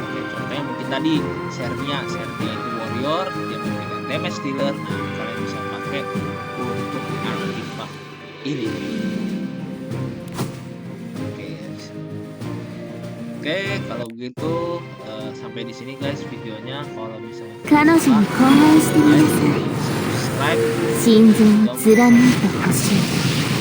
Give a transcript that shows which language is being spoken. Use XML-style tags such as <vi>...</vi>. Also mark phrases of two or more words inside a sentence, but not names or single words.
<id>Contohnya mungkin tadi Sernia itu warrior, dia memberikan</id> <en>damage dealer.</en> <id>Nah, kalian bisa pakai untuk artifak ini. Oke, kalau begitu sampai di sini guys videonya. Kalau misalnya</id> <ja>彼女に懇願してみなさい。</ja> <id>subscribe,</id> <ja>心臓を貫いてほしい。</ja>